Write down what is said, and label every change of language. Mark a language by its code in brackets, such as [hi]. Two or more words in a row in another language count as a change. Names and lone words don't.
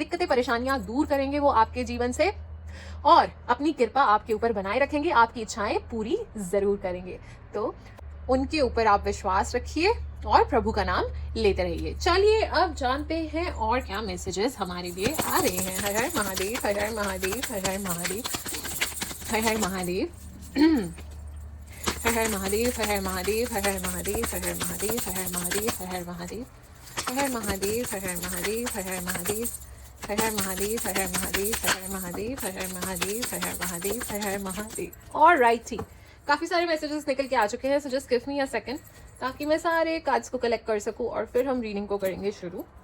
[hi] दिक्कतें परेशानियां दूर करेंगे वो आपके जीवन से और अपनी कृपा आपके ऊपर बनाए रखेंगे, आपकी इच्छाएं पूरी जरूर करेंगे। तो उनके ऊपर आप विश्वास रखिए और प्रभु का नाम लेते रहिए। चलिए अब जानते हैं और क्या मैसेजेस हमारे लिए आ रहे हैं। हर हर महादेव, हर हर महादेव, हर हर महादेव, हर हर महादेव, हर हर महादेव, हर हर महादेव, हर हर महादेव, हर हर महादेव, हर हर महादेव, हर हर महादेव, हर हर महादेव, हर हर महादेव, हर हर महादेव, हर हर महादेव, हर हर महादेव, हर हर महादेव, हर हर महादेव, हर हर महादेव, हर हर महादेव। ऑलराइट ठीक, काफी सारे मैसेजेस निकल के आ चुके हैं, [en] so just give me a second [hi] ताकि मैं सारे कार्ड्स को कलेक्ट कर सकूं और फिर हम रीडिंग को करेंगे शुरू।